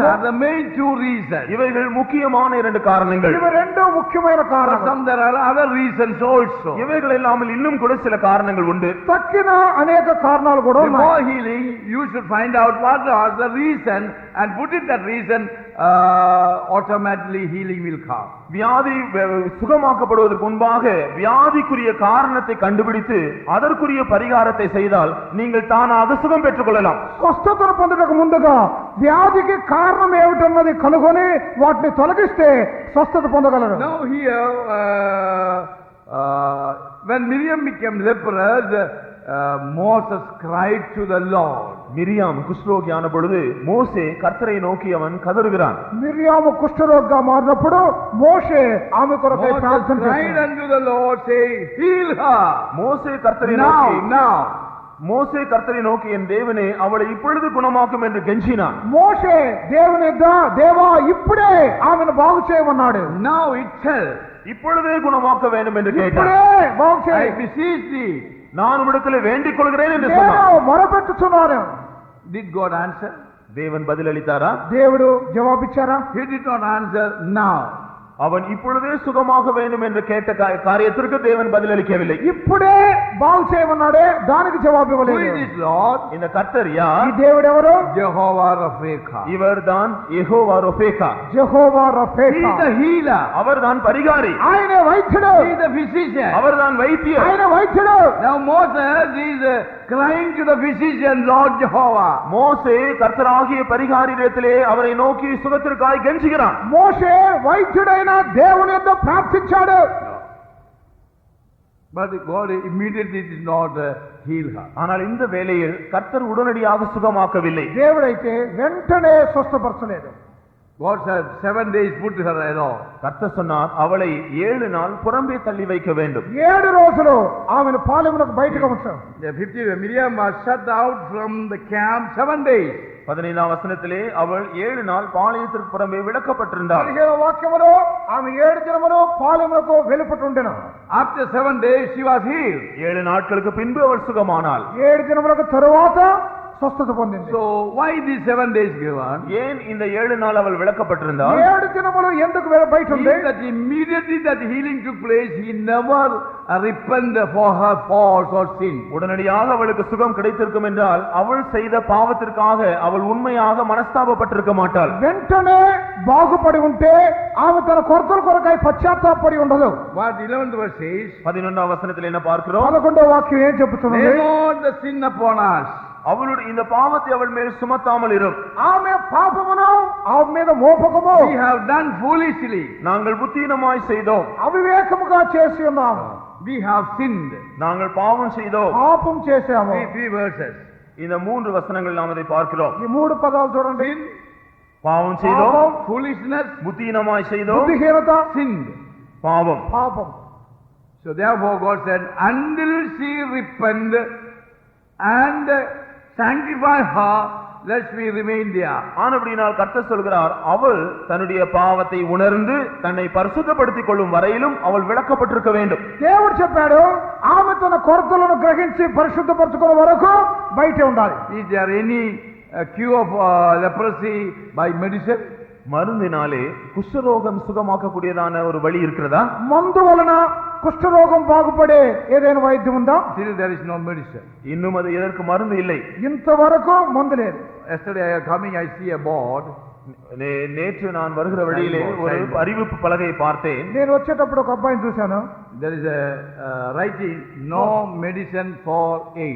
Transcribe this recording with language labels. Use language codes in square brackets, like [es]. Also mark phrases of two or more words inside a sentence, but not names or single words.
[en] are the main two reasons. [ta] இவைகள் முக்கியமான இரண்டு காரணங்கள். [te] ఇవి రెండు ముఖ్యమైన [en] For [te] కారణాలు. [en] some there are other reasons also. [ta] இவைகள் இல்லாமல் இன்னும் கூட சில காரணங்கள் உண்டு. [te] తక్కిన అనేక కారణాలు కూడా ఉన్నాయి. [en] Before healing, you should find out what was the reason and put it that reason, automatically healing will come. [ta] வியாதி சுகமாக்கப்படுவதற்கு முன்பாக வியாதிக்குரிய காரணத்தை கண்டுபிடித்து அதற்குரிய பரிகாரத்தை செய்தால் நீங்கள் தானாக சுகம் பெற்றுக் கொள்ளலாம். [te] స్వస్థతను పొందడానికి ముందుగా వ్యాధికి కారణం ఏమిటన్నది కనుగొని వాటిని తొలగిస్తే స్వస్థత పొందగలరు. [en] Now here, when Miriam became leprous, Moses cried to the Lord. [ta] மிரியாம் குஷ்டரோகியான பொழுது மோசே கர்த்தரை நோக்கி அவன் கதறுகிறான். [te] మిర్యాము కుష్ఠరోగిగా మారినప్పుడు మోషే ఆమె కొరకై ప్రార్థన [en] Moses cried [te] చేశాడు. [en] unto the Lord, saying, heal her. [ta] மோசே கர்த்தரை [en] Now, [ta] நோக்கி [en] now. [ta] மோசே கர்த்தரை நோக்கி என் தேவனே அவளை இப்பொழுது குணமாக்கும் என்று கெஞ்சினான். [te] మోషే దేవుని యొద్ద దేవా ఇప్పుడే ఆమెను బాగు చేయమన్నాడు. [en] Now itself. [ta] இப்பொழுதே குணமாக்க வேண்டும் என்று கேட்டான். [te] ఇప్పుడే బాగు [en] I [te] చేయి. [en] beseech thee. [ta] நான் உம்மிடத்தில் வேண்டிக் கொள்கிறேன் என்று [te] నేను [ta] சொன்னான். [te] మొరపెట్టుచున్నాను. [en] Did God answer? [ta] தேவன் பதிலளித்தாரா? [te] దేవుడు జవాబిచ్చారా? [en] He did not answer now. [ta] அவன் இப்பொழுதே சுகமாக வேண்டும் என்று கேட்ட காரியத்திற்கு தேவன் பதிலளிக்கவில்லை. [te] ఇప్పుడే బాగు చేయమన్నాడే దానికి జవాబు [en] Who [te] ఇవ్వలేదు. [en] is this Lord? [ta] இந்த கர்த்தர் [te] ఈ [ta] யார்? [te] దేవుడు ఎవరు? [en] Jehovah Rapha. [ta] இவர்தான் யெகோவா ரொபேகா. [te] యెహోవా [en] He [te] రఫేకా. [en] is the healer. [ta] அவர்தான் பரிகாரி. [te] ఆయనే వైద్యుడు. [en] He is the physician. [ta] அவர்தான் வைத்தியர். [te] ఆయన వైద్యుడు. [en] Now Moses is crying to the physician, Lord Jehovah. [ta] மோசே கர்த்தராகிய பரிகாரியிடத்திலே அவரை நோக்கி சுகத்திற்காய் கெஞ்சுகிறான். [te] మోషే వైద్యుడైన దేవుని యొద్ద ప్రార్థించాడు. [en] But God immediately did not heal her. [ta] ஆனால் இந்த வேளையில் கர்த்தர் உடனடியாக சுகமாக்கவில்லை. [te] దేవుడైతే వెంటనే స్వస్థపరచలేదు. [en] God said 7 days put her alone. [ta] கர்த்தர் சொன்னார் அவளை 7 நாள் புறம்பே தள்ளி வைக்க வேண்டும். [te] 7 రోజులు ఆమెను పాలెమునకు బయటకు ఉంచాం. [en] The 50 Miriam was shut out from the camp 7 days. [ta] 15ஆம் வசனத்திலே அவள் 7 நாள் பாளையத்திற்கு புறம்பே விலக்கப்பட்டிருந்தாள். [te] 15వ వాక్యములో ఆమె 7 దినములు పాలెమునకు వెలుపటుండెను. [en] After 7 days she was healed. [ta] 7 நாட்களுக்கு பின்பு அவள் சுகமானாள். [te] 7 దినములకు తరువాత స్వస్థత పొందింది. [en] So why these 7 days given? [ta] ஏன் இந்த 7 நாள் அவள் விலக்கப்பட்டிருந்தாள்? [te] 7 దినములు ఎందుకు బయట ఉంది? [en] That immediately that healing took place, he never repented for her faults or sin. [ta] உடனடியாக அவளுக்கு சுகம் கிடைத்திருக்கும் என்றால் அவள் செய்த பாவத்திற்காக அவள் உண்மையாக மனஸ்தாபப்பட்டிருக்க மாட்டாள். [te] వెంటనే బాగుపడి ఉంటే ఆమె తన కొరతల కొరకై పశ్చాత్తాపడి ఉండదు. [en] What 11th verse says, [ta] 11ஆம் வசனத்தில் என்ன பார்க்கிறோம்? [te] 11వ వాక్యం ఏం చెబుతున్నది? [en] lay not the sin upon us. [ta] அவளுடைய இந்த பாவத்தை அவள் மேல் சுமத்தாமல் இரும். [te] ఆమె పాపమును ఆమె మీద మోపకము. [en] We have done foolishly. [ta] நாங்கள் புத்தீனமாய் செய்தோம். [te] అవివేకముగా చేసి ఉన్నాము. [en] We have sinned. [ta] நாங்கள் பாவம் செய்தோம். [te] పాపం చేశాము. [en] Three verses. [ta] இந்த 3 வசனங்கள் நாம் அதை பார்க்கிறோம். [te] ఈ 3 పదాలు చూడండి. [en] Sin, [ta] பாவம் செய்தோம், [te] పాపం, [en] foolishness, [ta] புத்தீனமாய் செய்தோம், [te] బుద్ధిహీనత, [en] sinned. [ta] பாவம். [te] పాపం. [en] So therefore God said, until she repent and sanctify her, let me remain there. [ta] ஆனபடியால் கர்த்தர் சொல்கிறார் அவள் தன்னுடைய பாவத்தை உணர்ந்து தன்னை பரிசுத்தப்படுத்திக் கொள்ளும் வரையிலும் அவள் விலக்கப்பட்டிருக்க வேண்டும். [te] దేవుడు చెప్పాడు ఆమె తన కొరతలను గ్రహించి పరిశుద్ధపరచుకునే వరకు బయటే ఉండాలి. [en] Is there any cure of leprosy by medicine? [ta] மருந்தினாலே குஷ்டரோகம் சுகமாக்கக்கூடியதான ஒரு வழி இருக்கிறதா? [te] మందు వలన కుష్ఠరోగం బాగుపడే ఏదైనా వైద్యం ఉందా? [en] Still there is no medicine. [ta] இன்னும் அது எதற்கு மருந்து இல்லை. [te] ఇంతవరకు మందు లేదు. [en] Yesterday coming I see a board. [ta] நேற்று நான் வருகிற வழியிலே ஒரு அறிவிப்பு பலகையை பார்த்தேன். [te] నేను వచ్చేటప్పుడు ఒక అబ్బాయిని చూశాను. [en] There is a writing, no medicine for AIDS.